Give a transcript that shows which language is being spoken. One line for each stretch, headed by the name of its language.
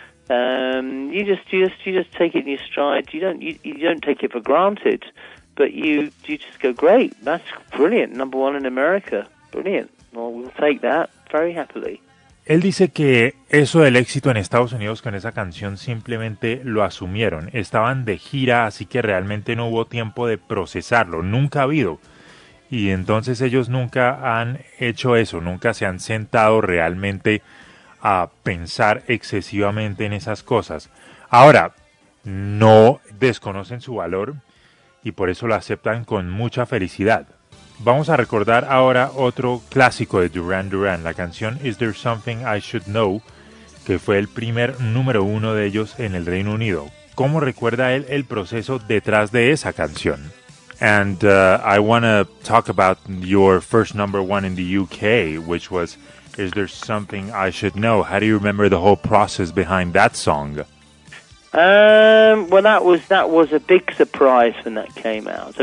English: You just take it in your stride. You don't take it for granted, but you just go, great, that's brilliant, number one in America, brilliant. Well, we'll take that very happily.
Spanish: Él dice que eso del éxito en Estados Unidos con esa canción simplemente lo asumieron. Estaban de gira, así que realmente no hubo tiempo de procesarlo. Nunca ha habido. Y entonces ellos nunca han hecho eso. Nunca se han sentado realmente a pensar excesivamente en esas cosas. Ahora, no desconocen su valor y por eso lo aceptan con mucha felicidad. Vamos a recordar ahora otro clásico de Duran Duran, la canción Is There Something I Should Know, que fue el primer número uno de ellos en el Reino Unido. ¿Cómo recuerda él el proceso detrás de esa canción?
English: And I want to talk about your first number one in the UK, which was Is There Something I Should Know. How do you remember the whole process behind that song? Well, that was a big surprise when that came out.